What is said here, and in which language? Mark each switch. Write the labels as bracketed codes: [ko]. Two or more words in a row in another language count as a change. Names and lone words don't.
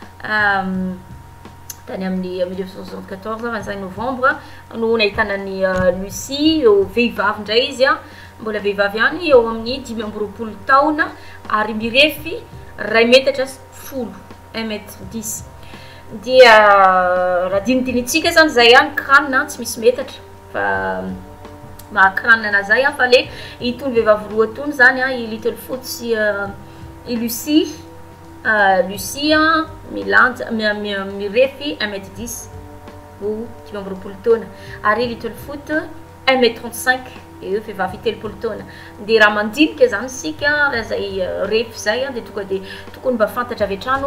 [mg] tany amin'ny 1974 25 novembre no nahitana ny Lucie vehivavy indray izy mbola vehivavy ihany eo amin'ny 5 taona ary mirefy 2 metatra 10 1m10 dia raha dinidinitsika zany zay ihany kranina tsy misy metatra fa mahakranina zay fa le itony vehivavy roa tony zany i little foot sy i Lucie Lucie milanja mirefy 1m10 ou 5 taona ary little foot 1m35 eo vehivavy 3 taona de raha mandinika zany sika raha zay refy zay de tonga de tokony mba fantatra avy hatrany